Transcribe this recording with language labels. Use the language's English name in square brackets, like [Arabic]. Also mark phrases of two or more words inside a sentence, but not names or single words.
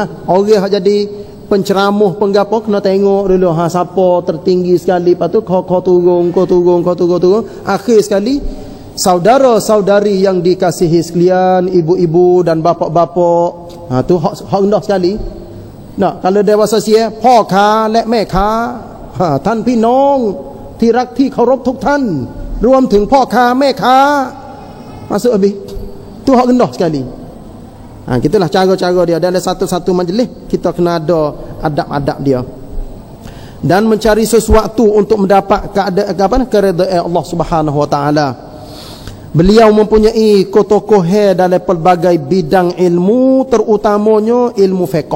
[Pattani Malay] Orang hak jadi penceramah penggapo kena tengok dulu siapa tertinggi sekali, lepas tu kau turun. Akhir sekali saudara-saudari yang dikasihi sekalian, ibu-ibu dan bapa-bapa, tu hak rendah sekali. Nah, kalau dewasa sia, [Thai] พ่อค้าและแม่ค้า ท่านพี่น้องที่รักที่เคารพทุกท่านรวมถึงพ่อค้าแม่ค้า [Pattani Malay] masuk habis. Tu hak rendah sekali. Gitulah cara-cara dia. Dalam satu-satu majlis kita kena ada adab-adab dia. Dan mencari sesuatu untuk mendapat keredaan [Arabic] الله سبحانه وتعالى. [Pattani Malay] Beliau mempunyai kotokoh dalam pelbagai bidang ilmu, terutamanya ilmu fiqh.